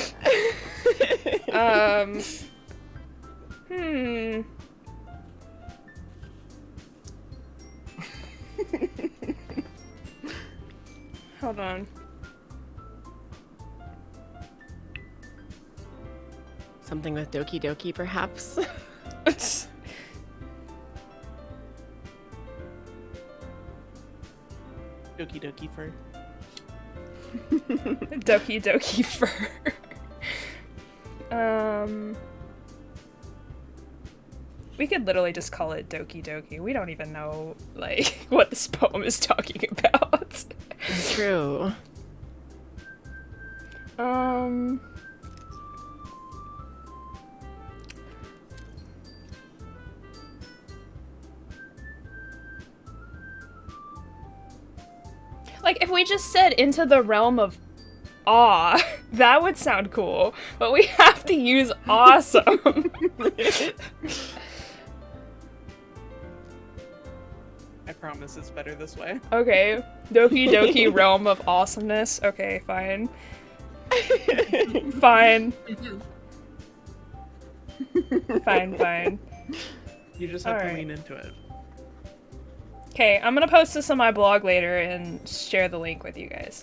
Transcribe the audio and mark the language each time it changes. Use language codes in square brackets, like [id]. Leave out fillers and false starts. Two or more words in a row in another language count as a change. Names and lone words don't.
[en] Hold on. Something with Doki Doki, perhaps? Doki doki fur. Doki Doki fur. We could literally just call it Doki Doki. We don't even know, like, what this poem is talking about. True. Like, if we just said into the realm of awe, that would sound cool. But we have to use awesome. I promise it's better this way. Okay. Doki Doki realm of awesomeness. Okay, fine. Fine. Fine. You just have to Alright. lean into it. Okay, I'm gonna post this on my blog later and share the link with you guys.